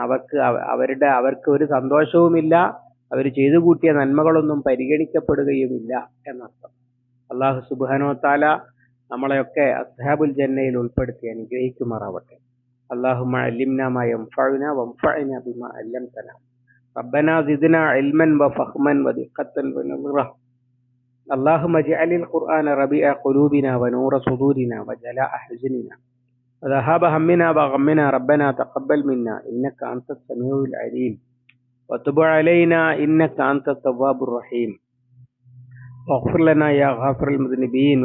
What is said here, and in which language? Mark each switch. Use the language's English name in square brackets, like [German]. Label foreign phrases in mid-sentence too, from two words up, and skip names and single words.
[Malayalam] അവർക്ക് ഒരു സന്തോഷവുമില്ല, അവർ ചെയ്തു കൂട്ടിയ നന്മകളൊന്നും പരിഗണിക്കപ്പെടുകയുമില്ല എന്നർത്ഥം. [Arabic] الله سبحانه وتعالى [Malayalam] നമ്മളെയൊക്കെ അസ്ഹാബുൽ ജന്നയിൽ ഉൾപ്പെടുത്തി അനുഗ്രഹിക്കുമാറാവട്ടെ. [Arabic] اللهم علمنا ما ينفعنا وانفعنا بما علمتنا. ربنا زدنا علما وفهما ودقة ونظرا. اللهم اجعل القرآن ربيع قلوبنا ونور صدورنا وجلاء حزننا وذهاب همنا وغمنا. ربنا تقبل منا إنك أنت السميع العليم وتب علينا إنك أنت التواب الرحيم واغفر لنا يا غافر المذنبين.